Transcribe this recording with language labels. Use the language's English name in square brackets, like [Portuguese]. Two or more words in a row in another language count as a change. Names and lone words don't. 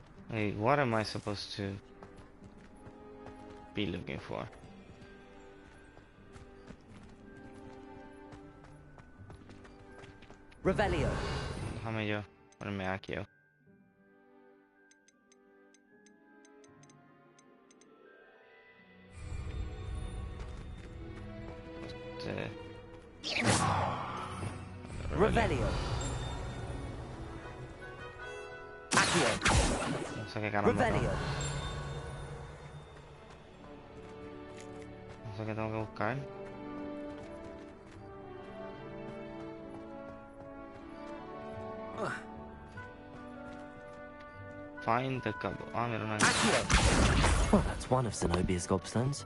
[English] Wait, what am I supposed to be looking for? Revelio. [Spanish] Déjame yo ponerme aquí. Revelio. Accio. No sé qué caramba. Revelio. No sé qué tengo que buscar. [English] Find the couple. [Spanish] Ah, mira una. [English] Well, that's one of Zenobia's gobstones.